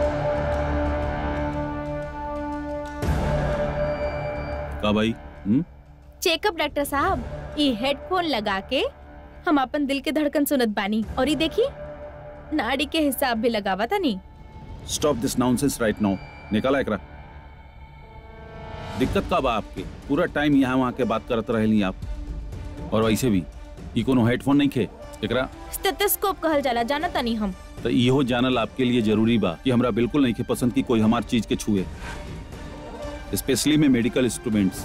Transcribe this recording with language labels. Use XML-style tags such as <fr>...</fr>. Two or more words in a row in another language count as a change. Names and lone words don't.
<bho>का भाई? चेकअप डॉक्टर साहब, ये हेडफोन लगा के हम अपन दिल के धड़कन सुनत बानी और ये देखी नाड़ी के हिसाब भी लगावा था नहीं।</bho> <en>stop this nonsense right now.</en> <bho>निकाला एकरा। दिक्कत का बा आपके? पूरा टाइम यहाँ वहाँ के बात करत रहेली आप। और वैसे भी ई कोनो हेडफोन नहीं खे एकरा स्टेथोस्कोप कहल जाला, जाना तानी हम। तो इहो जानल आपके लिए जरूरी बा कि हमरा बिल्कुल नहीं खे पसंद की कोई हमार चीज के छुए, स्पेशली में</bho> <en>medical instruments.</en>